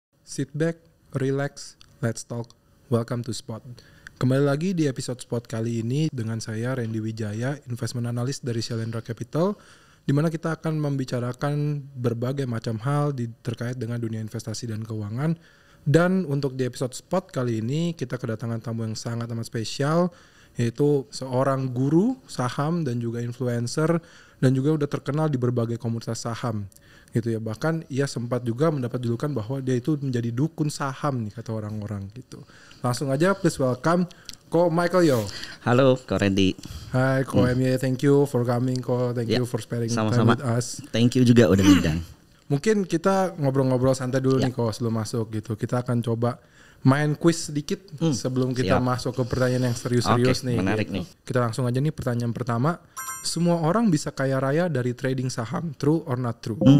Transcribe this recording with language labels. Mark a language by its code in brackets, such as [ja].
[en] Sit back, relax, let's talk. Welcome to Spot. [id] Kembali lagi di episode Spot kali ini dengan saya Randy Wijaya, investment analyst dari Shalendra Capital, di mana kita akan membicarakan berbagai macam hal terkait dengan dunia investasi dan keuangan. Dan untuk di episode Spot kali ini kita kedatangan tamu yang sangat amat spesial, yaitu seorang guru saham dan juga influencer dan juga udah terkenal di berbagai komunitas saham gitu ya. Bahkan ia sempat juga mendapat julukan bahwa dia itu menjadi dukun saham nih kata orang-orang gitu. Langsung aja please welcome Ko Michael Yo. Halo Ko Randy. [en] Hai Ko MY, thank you for coming Ko, thank you for sparing time with us. Thank you [id] juga udah ngundang. Mungkin kita ngobrol-ngobrol santai dulu nih Ko sebelum masuk gitu. Kita akan coba main quiz sedikit sebelum kita masuk ke pertanyaan yang serius-serius nih. Menarik gitu. nih. Kita langsung aja nih pertanyaan pertama. Semua orang bisa kaya raya dari trading saham, [en] true or not true?